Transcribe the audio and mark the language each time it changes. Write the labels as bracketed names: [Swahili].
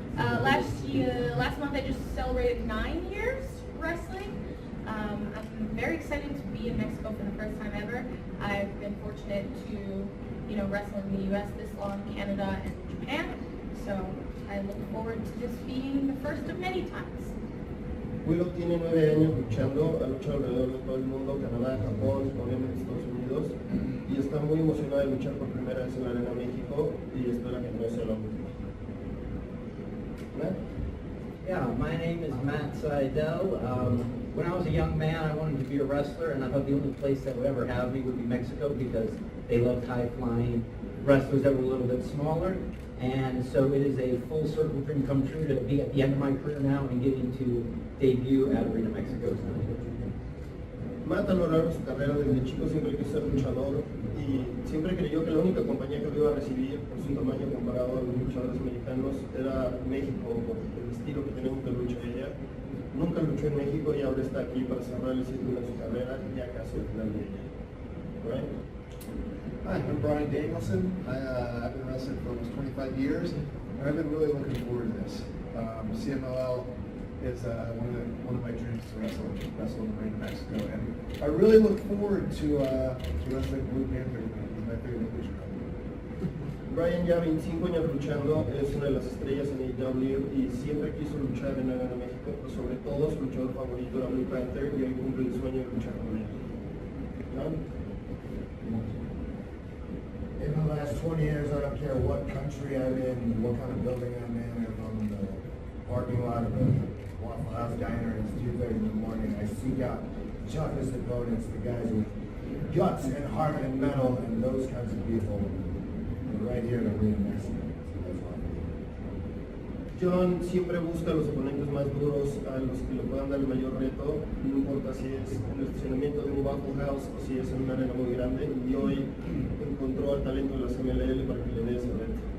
[English] Last month I just celebrated 9 years wrestling. I'm very excited to be in Mexico for the first time ever. I've been fortunate to, wrestle in the U.S. this long, Canada, and Japan. So I look forward to this being the first of many times. [Spanish] Willow tiene 9 años luchando, ha luchado alrededor de todo el mundo, Canadá, Japón, obviamente Estados Unidos, y está muy emocionada de luchar por primera vez en la Arena México y espera que no sea la última. [English] Matt? Yeah, my name is Matt Seidel. When I was a young man, I wanted to be a wrestler, and I thought the only place that would ever have me would be Mexico because they loved high-flying wrestlers that were a little bit smaller. And so it is a full circle dream come true to be at the end of my career now and getting to debut at Arena Mexico tonight. [Spanish] Matt a lo largo de su carrera desde chico siempre quiso ser luchador y siempre creyó que la única compañía que lo iba a recibir por su tamaño comparado a los luchadores americanos era México, por el estilo que tenemos de lucha ella. Nunca luchó en México y ahora está aquí para cerrar el círculo de su carrera ya casi al final de ella. [English] Right? Hi, I'm Brian Danielson. I've been wrestling for almost 25 years, and I've been really looking forward to this. CMLL is one of my dreams to wrestle in Arena Mexico, and I really look forward to wrestling Blue Panther. He's my favorite lucha company. [Spanish] Brian ya 25 años luchando, es una de las estrellas en AEW y siempre quiso luchar en Arena México, pero sobre todo su luchador favorito era Blue Panther y hoy cumple el sueño de luchar con él. ¿No? [English] In the last 20 years, I don't care what country I'm in, what kind of building I'm in, if I'm in the parking lot of a Waffle House diner and it's 2:30 in the morning, I seek out the toughest opponents, the guys with guts and heart and metal and those kinds of people. And right here in Arena Mexico. That's why. [Spanish] John siempre busca a los oponentes más duros, a los que le puedan dar el mayor reto, no importa si es en el estacionamiento de un Waffle House o si es en una arena muy grande, y hoy encontró al talento de la CMLL para que le dé ese reto.